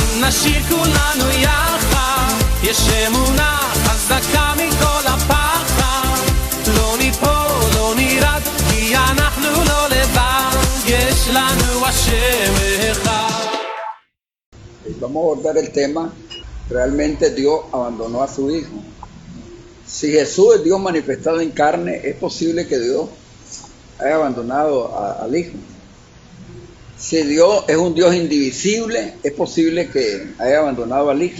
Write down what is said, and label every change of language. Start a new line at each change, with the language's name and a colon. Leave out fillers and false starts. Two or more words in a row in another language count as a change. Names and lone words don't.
Hebrew: נשיר כולנו יחד, יש אמונה חזקה מכל הפחד, לא ניפול, לא נרד, כי אנחנו לא לבד, יש לנו השם אחד.
Spanish: Vamos a abordar el tema, realmente Dios abandonó a su Hijo. Si Jesús es Dios manifestado en carne, es posible que Dios haya abandonado al Hijo. Si Dios es un Dios indivisible, es posible que haya abandonado al Hijo.